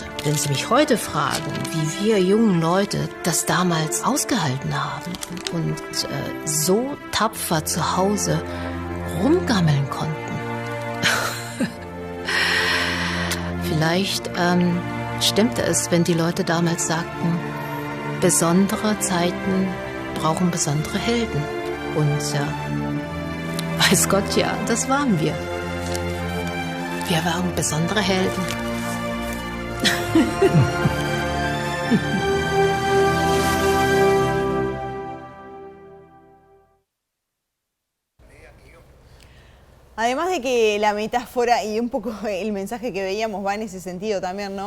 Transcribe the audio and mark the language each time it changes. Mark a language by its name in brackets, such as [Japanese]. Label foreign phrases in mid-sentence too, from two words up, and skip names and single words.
[German] Wenn Sie mich heute fragen, wie wir jungen Leute das damals ausgehalten haben und so tapfer zu Hause rumgammeln konnten, vielleicht stimmte es, wenn die Leute damals sagten, besondere Zeiten brauchen besondere Helden. Und weiß Gott, ja, das waren wir. Wir waren besondere Helden. [Spanish] Además de que la metáfora y un poco el mensaje que veíamos va en ese sentido también, ¿no?